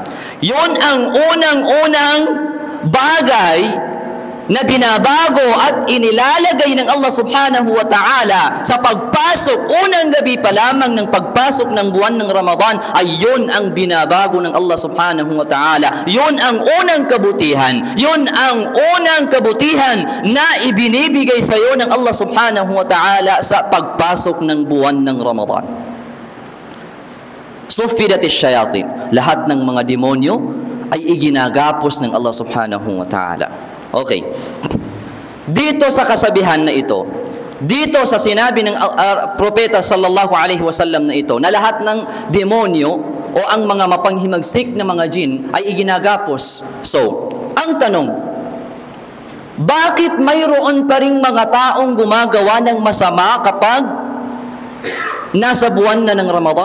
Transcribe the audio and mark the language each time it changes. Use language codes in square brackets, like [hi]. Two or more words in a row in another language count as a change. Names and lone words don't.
[tl] Yun ang unang-unang bagay na binabago at inilalagay ng Allah [ar] سبحانه وتعالى [tl] sa pagpasok, unang gabi pa lamang ng pagpasok ng buwan ng Ramadan, ay yun ang binabago ng Allah [ar] سبحانه وتعالى. [tl] Yun ang unang kabutihan. Yun ang unang kabutihan na ibinibigay sa iyo ng Allah [ar] سبحانه وتعالى [tl] sa pagpasok ng buwan ng Ramadan. [ar] صفدت الشياطين, [tl] lahat ng mga demonyo ay iginagapos ng Allah [ar] سبحانه وتعالى. [tl] Okay. Dito sa kasabihan na ito, dito sa sinabi ng propeta [ar] صلى الله عليه وسلم [tl] na ito, na lahat ng demonyo o ang mga mapanghimagsik na mga jin ay iginagapos. So, ang tanong, bakit mayroon pa ring mga taong gumagawa ng masama kapag nasa buwan na ng Ramadan?